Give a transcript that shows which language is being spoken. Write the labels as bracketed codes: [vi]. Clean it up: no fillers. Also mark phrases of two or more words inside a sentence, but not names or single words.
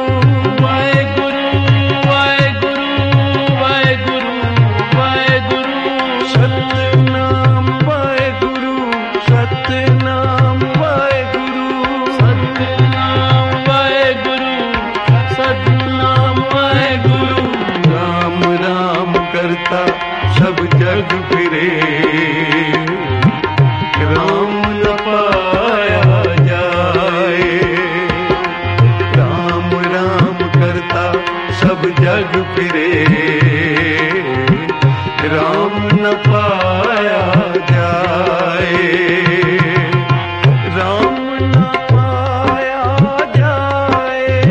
[hi] वाहेगुरु, वाहेगुरु, वाहेगुरु, सतनाम वाहेगुरु, सतनाम वाहेगुरु, सतनाम वाहेगुरु, सतनाम वाहेगुरु। राम राम करता सब जग फिरे, राम न पाया जाए, राम राम करता सब जग फिरे, राम न पाया जाए, राम न पाया जाए,